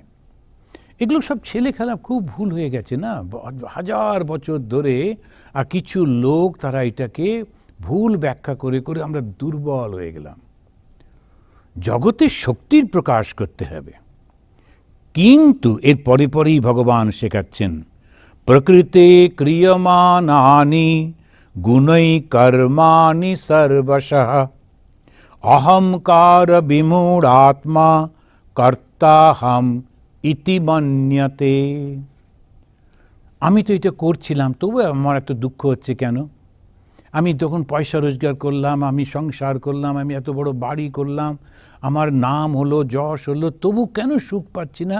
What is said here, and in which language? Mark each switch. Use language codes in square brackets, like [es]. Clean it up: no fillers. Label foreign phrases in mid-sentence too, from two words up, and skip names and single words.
[bn] এগুলো সব ছেলে খেলা খুব ভুল হয়ে গেছে না, হাজার বছর ধরে। আর কিছু লোক তারা এটাকে ভুল ব্যাখ্যা করে করে আমরা দুর্বল হয়ে গেলাম। জগতের শক্তির প্রকাশ করতে হবে, কিন্তু এর পরে পরেই ভগবান শেখাচ্ছেন [sa] প্রকৃতে ক্রিয়মানানি গুণৈ কর্মাণি সর্বশঃ অহংকার বিমূঢ়াত্মা কর্তাহম ইতি মন্যতে। [bn] আমি তো এটা করছিলাম, তবু আমার এত দুঃখ হচ্ছে কেন? আমি তখন পয়সা রোজগার করলাম, আমি সংসার করলাম, আমি এত বড় বাড়ি করলাম, আমার নাম হলো, যশ হলো, তবু কেন সুখ পাচ্ছি না?